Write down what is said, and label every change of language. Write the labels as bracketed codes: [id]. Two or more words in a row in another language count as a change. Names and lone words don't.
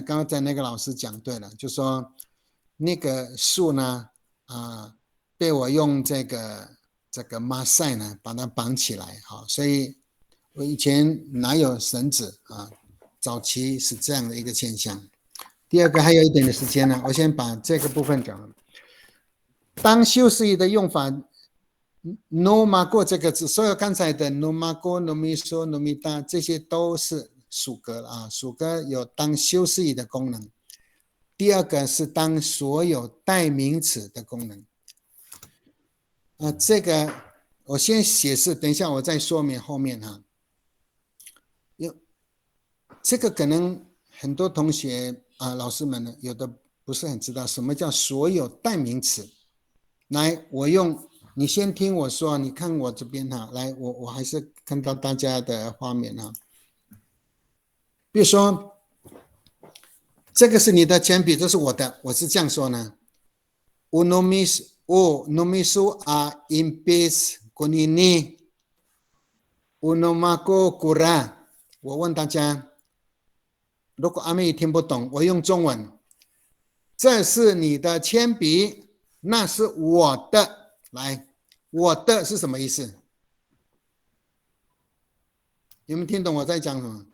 [zh] 刚才那个老师讲对了，就说那个树呢，被我用这个马赛呢把它绑起来，好，所以我以前哪有绳子啊？早期是这样的一个现象。第二个还有一点的时间呢，我先把这个部分讲了。当修饰语的用法 ， [ami] no mago [zh] 这个字，所有刚才的 [ami] no mago、no miso、no mita [zh] 这些都是属格啊，属格有当修饰语的功能。第二个是当所有代名词的功能。这个我先解释，等一下我再说明后面哈。这个可能很多同学老师们呢，有的不是很知道什么叫所有代名词。来，你先听我说，你看我这边哈，来，我还是看到大家的画面哈。比如说，这个是你的铅笔，这是我的，我是这样说呢。 [ami] Unomisu a impis kunini unomako kura。 [zh] 我问大家，如果阿妹听不懂，我用中文。这是你的铅笔，那是我的。来，我的是什么意思？有没有听懂我在讲什么？